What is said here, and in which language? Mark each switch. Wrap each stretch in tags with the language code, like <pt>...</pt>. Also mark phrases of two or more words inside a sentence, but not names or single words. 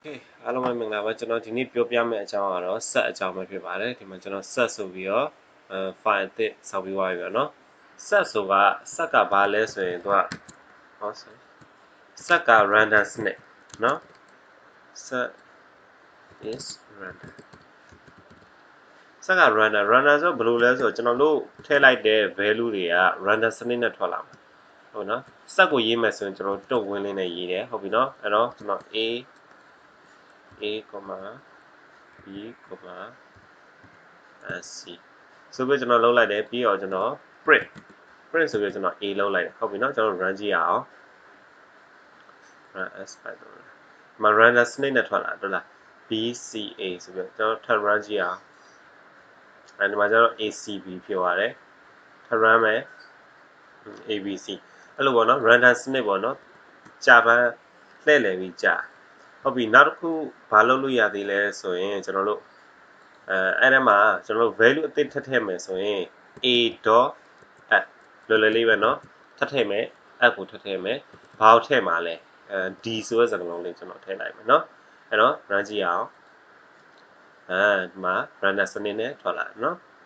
<my>Okay အားလုံးပဲမင်္ဂလာပါကျွန်တော်ဒီနေ့ပြောပြမယ့်အကြောင်းကတော့ set အကြောင်းပဲဖြစ်ပါတယ်ဒီမှာကျွန်တော် set ဆိုပြီးတော့file အသစ်ဆောက်ပြီးသွားပြီပေါ့နော် set ဆိုတာ set ကဘာလဲဆိုရင်သူက set က random စနစ်နော်</my> <en>set is random</en> <my>set က random ဆိုဘယ်လိုလဲဆိုတော့ကျွန်တော်တို့ထည့်လိုက်တဲ့ value တွေက random စနစ်နဲ့ထွက်လာမှာဟုတ်နော် set ကိုရေးမယ်ဆိုရင်ကျွန်တော်တုံ့ဝင်လေးနဲ့ရေးတယ်ဟုတ်ပြီနော်အဲ့တော့ကျွန်တော် a b, c ဆိုပြီးကျွန်တော်လုပ်လိုက်တယ်ပြီးတော့ကျွန်တော် print ဆိုပြီးကျွန်တော် a လုပ်လိုက်တယ်ဟုတ်ပြီနော်ကျွန်တော် run ကြည့်ရအောင်</my> <en>run as python</en> <my>မှာ random စနစ်နဲ့ထွက်လာတယ်လား bca ဆိုပြီးကျွန်တော်ထပ် run ကြည့်အောင်အဲဒီမှာကျွန်တော် acb ဖြစ်သွားတယ်ထပ် run မယ် abc အဲ့လိုပေါ့နော် random စနစ်ပေါ့နော်ကြာပန်းလှည့်လည်ပြီးကြာဟုတ်ပြီနောက်တစ်ခုဘာလုပ်လို့ရသေးလဲဆိုရင်ကျွန်တော်တို့အဲ့ဒါမှာကျွန်တော်တို့ value အသစ်ထပ်ထည့်မယ်ဆိုရင် a.add လွယ်လွယ်လေးပဲเนาะထပ်ထည့်မယ် add ကိုထပ်ထည့်မယ်ဘာကိုထည့်မှာလဲd ဆိုတဲ့စကားလုံးလေးကျွန်တော်ထည့်လိုက်မယ်เนาะအဲ့တော့ run ကြည့်အောင်ဒီမှာ random စနစ်နဲ့ထွက်လာတယ်เนาะ</my>